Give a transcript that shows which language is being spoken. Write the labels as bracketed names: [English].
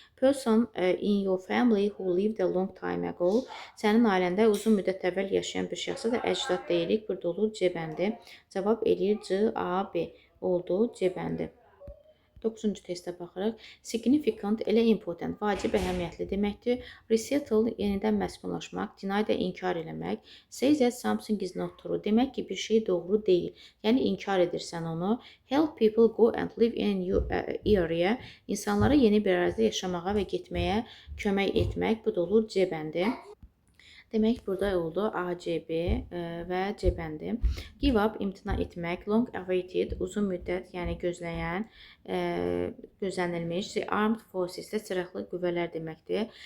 [English] Person in your family who lived a long time ago, [Azerbaijani] sənin ailəndə uzun müddət əvvəl yaşayan bir şəxsə də əcdad deyirik, burada olur C bəndi. Cavab eləyir C, A, B oldu C bəndi. 9-cu testə baxırıq. Significant elə important, vacib, əhəmiyyətli deməkdir. Resettle yenidən məskunlaşmaq, deny də inkar eləmək. [English] Say that something is not true, [Azerbaijani] demək ki, bir şey doğru deyil. Yəni inkar edirsən onu. [English] Help people go and live in a new area. [Azerbaijani] İnsanlara yeni bir ərazidə yaşamağa və getməyə kömək etmək. Bu da olur C bəndi. Demək, burada oldu A, C, B və C bəndi. Give up, imtina etmək. Long awaited, uzun müddət, yəni gözləyən, gözlənilmiş. The armed forces də silahlı qüvvələr deməkdir.